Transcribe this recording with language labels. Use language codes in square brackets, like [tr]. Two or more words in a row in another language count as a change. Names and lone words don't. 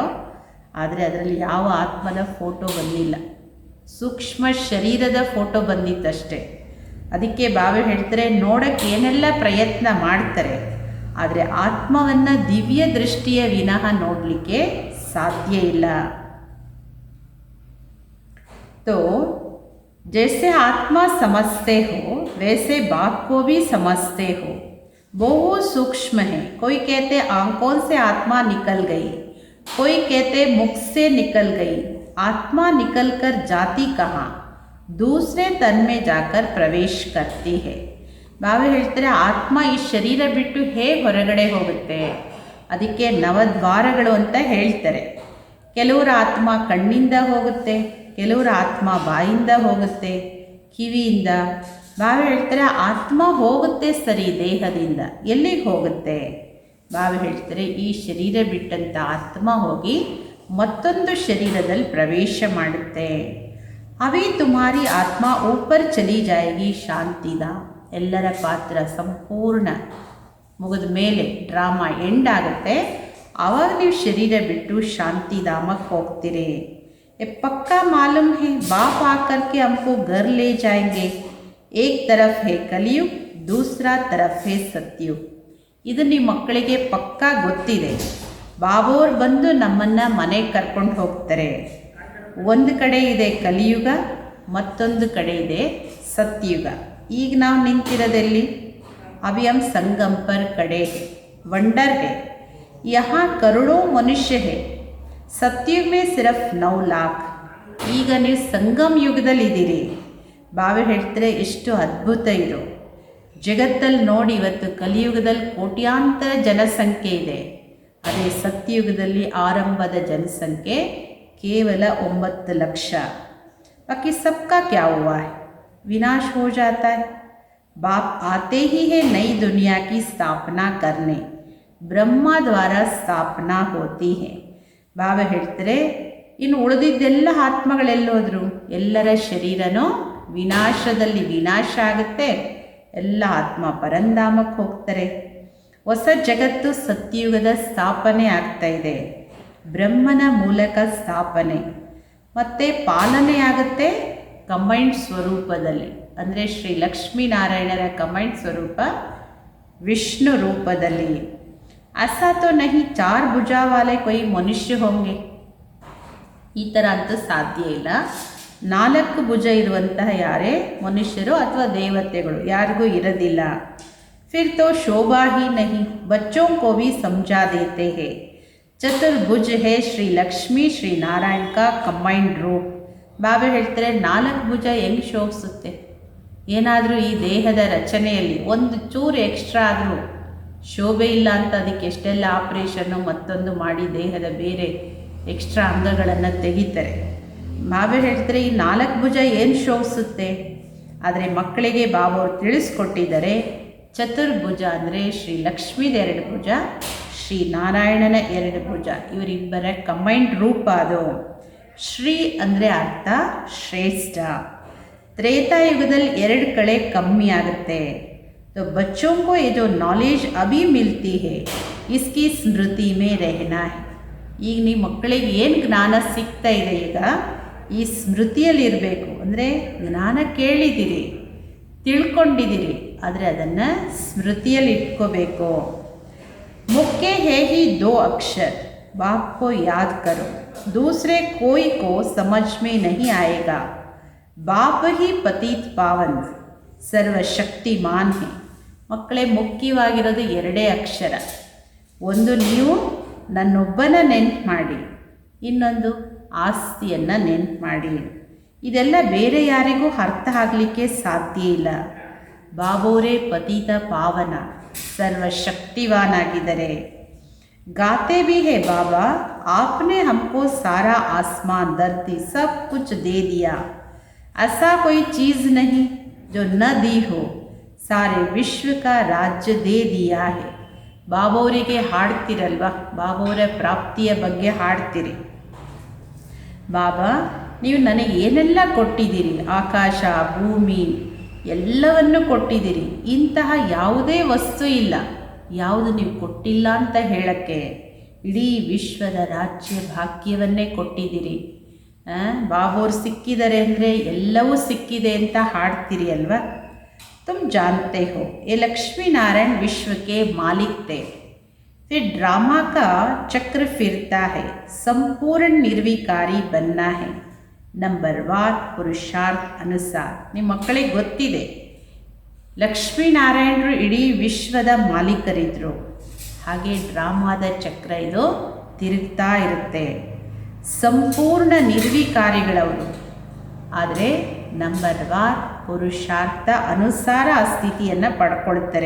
[kn] ಆದರೆ ಅದರಲ್ಲಿ ಯಾವ ಆತ್ಮದ ಫೋಟೋ ಬಂದಿಲ್ಲ, ಸೂಕ್ಷ್ಮ ಶರೀರದ ಫೋಟೋ ಬಂದಿತ್ತಷ್ಟೇ. ಅದಕ್ಕೆ ಬಾಬಾ ಹೇಳ್ತಾರೆ ನೋಡೋಕ್ಕೆ ಏನೆಲ್ಲ ಪ್ರಯತ್ನ ಮಾಡ್ತಾರೆ, ಆದರೆ ಆತ್ಮವನ್ನು ದಿವ್ಯ ದೃಷ್ಟಿಯ ವಿನಃ ನೋಡಲಿಕ್ಕೆ ಸಾಧ್ಯ ಇಲ್ಲ. [hi] तो जैसे आत्मा समझते हो वैसे बाप को भी समझते हो. बहुत सूक्ष्म है. कोई कहते आंखों से आत्मा निकल गई, कोई कहते मुख से निकल गई. आत्मा निकल कर जाती कहाँ? दूसरे तन में जाकर प्रवेश करती है. [kn] ಬಾಬಾ ಹೇಳ್ತಾರೆ ಆತ್ಮ ಈ ಶರೀರ ಬಿಟ್ಟು ಹೇಗೆ ಹೊರಗಡೆ ಹೋಗುತ್ತೆ, ಅದಕ್ಕೆ ನವದ್ವಾರಗಳು ಅಂತ ಹೇಳ್ತಾರೆ. ಕೆಲವರ ಆತ್ಮ ಕಣ್ಣಿಂದ ಹೋಗುತ್ತೆ, ಕೆಲವರ ಆತ್ಮ ಬಾಯಿಂದ ಹೋಗುತ್ತೆ, ಕಿವಿಯಿಂದ. ಬಾಬಾ ಹೇಳ್ತಾರೆ ಆತ್ಮ ಹೋಗುತ್ತೆ ಸರಿ ದೇಹದಿಂದ, ಎಲ್ಲಿಗೆ ಹೋಗುತ್ತೆ? ಬಾಬಾ ಹೇಳ್ತಾರೆ ಈ ಶರೀರ ಬಿಟ್ಟಂಥ ಆತ್ಮ ಹೋಗಿ ಮತ್ತೊಂದು ಶರೀರದಲ್ಲಿ ಪ್ರವೇಶ ಮಾಡುತ್ತೆ. [hi] अभी तुम्हारी आत्मा ऊपर चली जाएगी शांतिधाम. [kn] ಎಲ್ಲರ ಪಾತ್ರ ಸಂಪೂರ್ಣ ಮುಗಿದ ಮೇಲೆ [en] drama end [kn] ಆಗುತ್ತೆ, ಆವಾಗ ನೀವು ಶರೀರ ಬಿಟ್ಟು ಶಾಂತಿಧಾಮಕ್ಕೆ ಹೋಗ್ತೀರಿ. [hi] पक्का मालूम है बाप आकर के हमको घर ले जाएंगे. एक तरफ है कलयुग, दूसरा तरफ है सत्युग. [kn] ಇದು ನಿಮ್ಮ ಮಕ್ಕಳಿಗೆ ಪಕ್ಕಾ ಗೊತ್ತಿದೆ. ಬಾಬೋರ್ ಬಂದು ನಮ್ಮನ್ನು ಮನೆಗೆ ಕರ್ಕೊಂಡು ಹೋಗ್ತಾರೆ. ಒಂದು ಕಡೆ ಇದೆ ಕಲಿಯುಗ, ಮತ್ತೊಂದು ಕಡೆ ಇದೆ ಸತ್ಯುಗ. ಈಗ ನಾವು ನಿಂತಿರೋದೆಲ್ಲಿ? [hi] अभी हम संगम पर खड़े हैं, वंडर है. यहाँ करोड़ों मनुष्य है. सतयुग में सिर्फ़ 9 लाख. [kn] ಈಗ ನೀವು ಸಂಗಮ್ ಯುಗದಲ್ಲಿದ್ದೀರಿ. ಬಾಬಾ ಹೇಳ್ತಾರೆ ಎಷ್ಟು ಅದ್ಭುತ ಇದು. ಜಗತ್ತಲ್ಲಿ ನೋಡಿ ಇವತ್ತು ಕಲಿಯುಗದಲ್ಲಿ ಕೋಟ್ಯಾಂತರ ಜನಸಂಖ್ಯೆ ಇದೆ, ಅದೇ ಸತ್ಯಯುಗದಲ್ಲಿ ಆರಂಭದ ಜನಸಂಖ್ಯೆ ಕೇವಲ 9 ಲಕ್ಷ. [hi] बाकी सबका क्या हुआ है, विनाश हो जाता है. बाप आते ही हैं ನई दुनिया की स्थापना करने, ब्रह्मा द्वारा स्थापना होती है. [kn] ಬಾಬಾ ಹೇಳ್ತಾರೆ ಇನ್ನು ಉಳಿದಿದ್ದೆಲ್ಲ ಆತ್ಮಗಳೆಲ್ಲೋದ್ರು, ಎಲ್ಲರ ಶರೀರನೂ ವಿನಾಶದಲ್ಲಿ ವಿನಾಶ ಆಗುತ್ತೆ, ಎಲ್ಲ ಆತ್ಮ ಪರಂಧಾಮಕ್ಕೆ ಹೋಗ್ತಾರೆ. ಹೊಸ ಜಗತ್ತು ಸತ್ಯಯುಗದ ಸ್ಥಾಪನೆ ಆಗ್ತಾ ಇದೆ, ಬ್ರಹ್ಮನ ಮೂಲಕ ಸ್ಥಾಪನೆ ಮತ್ತು ಪಾಲನೆ ಆಗುತ್ತೆ ಕಂಬೈಂಡ್ ಸ್ವರೂಪದಲ್ಲಿ. ಅಂದರೆ ಶ್ರೀ ಲಕ್ಷ್ಮೀನಾರಾಯಣರ ಕಂಬೈಂಡ್ ಸ್ವರೂಪ ವಿಷ್ಣು ರೂಪದಲ್ಲಿ. [hi] ऐसा तो नहीं 4 भुजा वाले कोई मनुष्य होंगे. [kn] ಈ ಥರ ಅಂತೂ ಸಾಧ್ಯ ಇಲ್ಲ. 4 ಭುಜ ಇರುವಂತಹ ಯಾರೇ ಮನುಷ್ಯರು ಅಥವಾ ದೇವತೆಗಳು ಯಾರಿಗೂ ಇರೋದಿಲ್ಲ. [hi] फिर तो शोभा ही नहीं, बच्चों को भी समझा देते हैं. चतुर्भुज है श्री लक्ष्मी श्री नारायण का कंबाइंड रूप. [kn] ಬಾಬಾ ಹೇಳ್ತಾರೆ 4 ಭುಜ ಹೆಂಗೆ ಶೋಭಿಸುತ್ತೆ. ಏನಾದರೂ ಈ ದೇಹದ ರಚನೆಯಲ್ಲಿ ಒಂದು ಚೂರು ಎಕ್ಸ್ಟ್ರಾ ಆದರೂ ಶೋಭೆ ಇಲ್ಲ ಅಂತ ಅದಕ್ಕೆ ಎಷ್ಟೆಲ್ಲ ಆಪ್ರೇಷನ್ನು ಮತ್ತೊಂದು ಮಾಡಿ ದೇಹದ ಬೇರೆ ಎಕ್ಸ್ಟ್ರಾ ಅಂಗಗಳನ್ನು ತೆಗಿತಾರೆ. ಬಾಬಾ ಹೇಳ್ತಾರೆ ಈ 4 ಭುಜ ಏನು ಶೋಭಿಸುತ್ತೆ. ಆದರೆ ಮಕ್ಕಳಿಗೆ ಬಾಬಾ ಅವರು ತಿಳಿಸ್ಕೊಟ್ಟಿದ್ದಾರೆ, ಚತುರ್ಭುಜ ಅಂದರೆ ಶ್ರೀ ಲಕ್ಷ್ಮೀದ 2 ಭುಜ, ಶ್ರೀ ನಾರಾಯಣನ 2 ಭುಜ, ಇವರಿಬ್ಬರ ಕಂಬೈನ್ಡ್ ರೂಪ ಅದು. ಶ್ರೀ ಅಂದರೆ ಅರ್ಥ ಶ್ರೇಷ್ಠ. ತ್ರೇತಾಯುಗದಲ್ಲಿ 2 ಕಳೆ ಕಮ್ಮಿ ಆಗುತ್ತೆ. [hi] तो बच्चों को ये जो नॉलेज अभी मिलती है इसकी स्मृति में रहना है. [kn] ಈಗ ನಿಮ್ಮ ಮಕ್ಕಳಿಗೆ ಏನು ಜ್ಞಾನ ಸಿಗ್ತಾ ಇದೆ ಈಗ ಈ ಸ್ಮೃತಿಯಲ್ಲಿರಬೇಕು. ಅಂದರೆ ಜ್ಞಾನ ಕೇಳಿದ್ದೀರಿ, ತಿಳ್ಕೊಂಡಿದ್ದೀರಿ, ಆದರೆ ಅದನ್ನು ಸ್ಮೃತಿಯಲ್ಲಿ ಇಟ್ಕೋಬೇಕು. [hi] मुख्य है ही 2 अक्षर, बाप को याद करो, दूसरे कोई को समझ में नहीं आएगा. बाप ही पतित पावन सर्वशक्तिमान है. [kn] ಮಕ್ಕಳೇ ಮುಖ್ಯವಾಗಿರೋದು 2 ಅಕ್ಷರ. ಒಂದು ನೀವು ನನ್ನೊಬ್ಬನ ನೆನ್ಪು ಮಾಡಿ, ಇನ್ನೊಂದು ಆಸ್ತಿಯನ್ನು ನೆನ್ಪು ಮಾಡಿ. ಇದೆಲ್ಲ ಬೇರೆ ಯಾರಿಗೂ ಅರ್ಥ ಆಗಲಿಕ್ಕೆ ಸಾಧ್ಯ ಇಲ್ಲ. ಬಾಬೋರೇ ಪತಿತ ಪಾವನ ಸರ್ವಶಕ್ತಿವಾನ್ ಆಗಿದ್ದಾರೆ. [hi] गाते भी हैं बाबा आपने हमको सारा आसमान धरती सब कुछ दे दिया, ऐसा कोई चीज़ नहीं जो न दी हो, सारे विश्व का राज्य दे दिया है. [kn] ಬಾಬೋರಿಗೆ ಹಾಡ್ತಿರಲ್ವ, ಬಾಬೋರ ಪ್ರಾಪ್ತಿಯ ಬಗ್ಗೆ ಹಾಡ್ತೀರಿ. ಬಾಬಾ ನೀವು ನನಗೆ ಏನೆಲ್ಲ ಕೊಟ್ಟಿದ್ದೀರಿ, ಆಕಾಶ ಭೂಮಿ ಎಲ್ಲವನ್ನು ಕೊಟ್ಟಿದ್ದೀರಿ, ಇಂತಹ ಯಾವುದೇ ವಸ್ತು ಇಲ್ಲ ಯಾವುದು ನೀವು ಕೊಟ್ಟಿಲ್ಲ ಅಂತ ಹೇಳಕ್ಕೆ. ಇಡೀ ವಿಶ್ವದ ರಾಜ್ಯ ಭಾಗ್ಯವನ್ನೇ ಕೊಟ್ಟಿದ್ದೀರಿ. ಬಾಬೋರು ಸಿಕ್ಕಿದ್ದಾರೆ ಅಂದರೆ ಎಲ್ಲವೂ ಸಿಕ್ಕಿದೆ ಅಂತ ಹಾಡ್ತೀರಿ ಅಲ್ವಾ. [hi] तुम जानते हो ये लक्ष्मी नारायण विश्व के मालिक थे. फिर ड्रामा का चक्र फिरता है, संपूर्ण निर्विकारी बनना है, नंबरवार पुरुषार्थ अनुसार. [kn] ನಿಮ್ಮ ಮಕ್ಕಳಿಗೆ ಗೊತ್ತಿದೆ ಲಕ್ಷ್ಮೀನಾರಾಯಣರು ಇಡೀ ವಿಶ್ವದ ಮಾಲೀಕರಿದ್ದರು. ಹಾಗೆ ಡ್ರಾಮಾದ ಚಕ್ರ ಇದು ತಿರುಗ್ತಾ ಇರುತ್ತೆ. ಸಂಪೂರ್ಣ ನಿರ್ವಿಕಾರಿಗಳವರು, ಆದರೆ ನಂಬರ್ವಾರ್ ಪುರುಷಾರ್ಥ ಅನುಸಾರ ಆ ಸ್ಥಿತಿಯನ್ನು ಪಡ್ಕೊಳ್ತಾರೆ.